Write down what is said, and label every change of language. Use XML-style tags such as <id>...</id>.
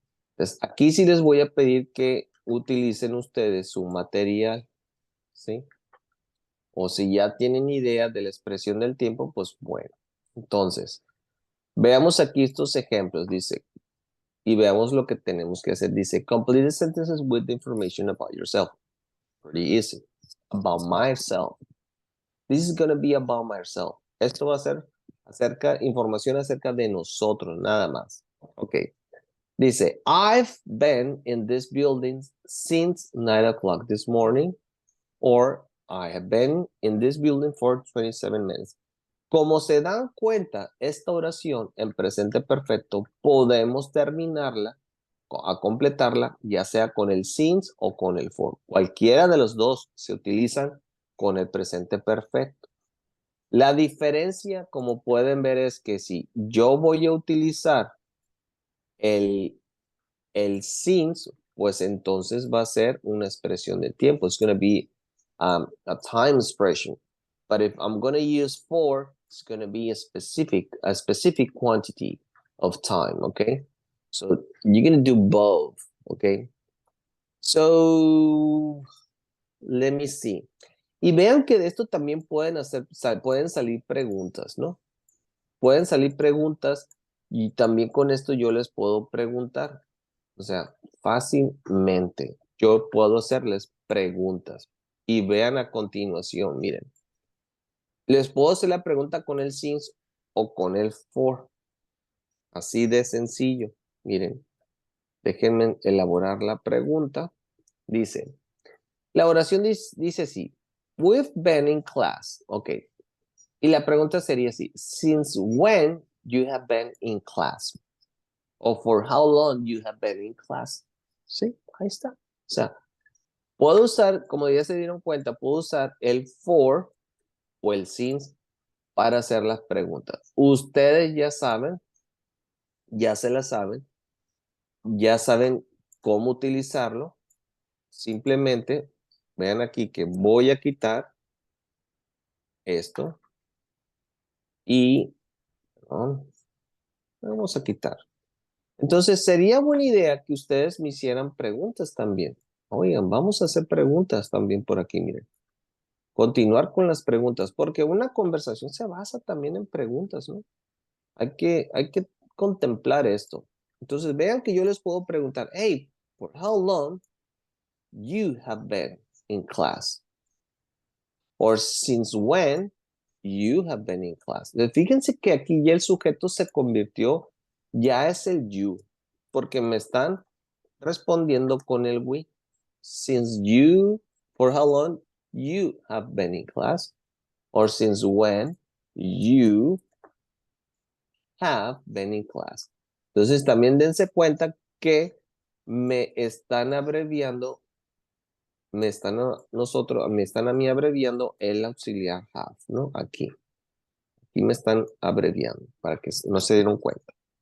<es>Entonces, aquí sí les voy a pedir que utilicen ustedes su material, ¿sí? O si ya tienen idea de la expresión del tiempo, pues bueno. Entonces, veamos aquí estos ejemplos, dice, y veamos lo que tenemos que hacer.</es> <en>Dice, complete the sentences with the information about yourself. Pretty easy. About myself. This is going to be about myself.</en> <es>Esto va a ser información acerca de nosotros, nada más. Ok.</es> <en>Dice, I've been in this building since 9 o'clock this morning, or I have been in this building for 27 minutes.</en> <es>Como se dan cuenta, esta oración en presente perfecto podemos terminarla, a completarla, ya sea con el since o con el for. Cualquiera de los dos se utilizan con el presente perfecto. La diferencia, como pueden ver, es que si yo voy a utilizar el since, pues entonces va a ser una expresión de tiempo.</es> <en>It's going to be a time expression. But if I'm going to use for, it's going to be a specific quantity of time, okay? So you're going to do both, okay? So let me see.</en> <es>Y vean que de esto también pueden salir preguntas, ¿no? Pueden salir preguntas y también con esto yo les puedo preguntar. O sea, fácilmente yo puedo hacerles preguntas. Y vean a continuación, miren. Les puedo hacer la pregunta con el since o con el for. Así de sencillo. Miren, déjenme elaborar la pregunta. Dice, la oración dice así.</es> <en>We've been in class. Ok.</en> <es>Y la pregunta sería así.</es> <en>Since when you have been in class? O for how long you have been in class.</en> <es>Sí, ahí está. O sea, puedo usar, como ya se dieron cuenta, puedo usar el for o el since para hacer las preguntas. Ustedes ya saben, ya se las saben, ya saben cómo utilizarlo. Simplemente, vean aquí que voy a quitar esto. Y ¿no? Vamos a quitar. Entonces, sería buena idea que ustedes me hicieran preguntas también. Oigan, vamos a hacer preguntas también por aquí, miren. Continuar con las preguntas, porque una conversación se basa también en preguntas, ¿no? Hay que contemplar esto. Entonces, vean que yo les puedo preguntar,</es> <en>hey, for how long you have been in class? Or since when you have been in class.</en> <es>Fíjense que aquí ya el sujeto se convirtió, ya es el you, porque me están respondiendo con el we.</es> <en>Since you, for how long you have been in class, or since when you have been in class.</en> <es>Entonces también dense cuenta que me están abreviando, me están a mí abreviando el auxiliar have, ¿no? Aquí me están abreviando para que no se dieron cuenta.</es>